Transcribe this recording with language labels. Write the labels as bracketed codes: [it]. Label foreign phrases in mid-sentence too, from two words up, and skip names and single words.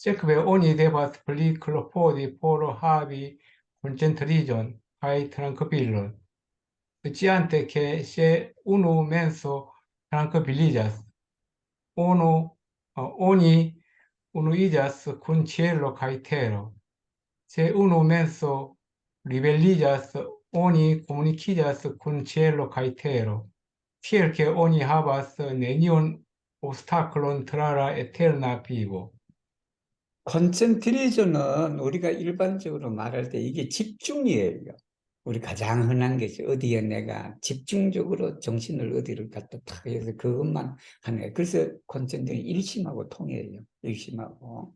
[eo] Sekve oni devas pli klopodi por havi koncentriĝon kaj trankvilon, sciante ke se unu menso trankviliĝas, unu oni unuiĝas kun ĉielo kaj tero. Se unu menso ribeliĝas, oni komunikiĝas kun ĉielo kaj tero, tiel ke oni havas neniun obstaklon tra la eterna vivo. [ko] 콘센트레이션은 우리가 일반적으로 말할 때 이게 집중이에요. 우리 가장 흔한 것이 어디에 내가 집중적으로 정신을 어디를 갖다 탁 해서 그것만 하는 거예요. 그래서 콘센트는 일심하고 통해요. 일심하고.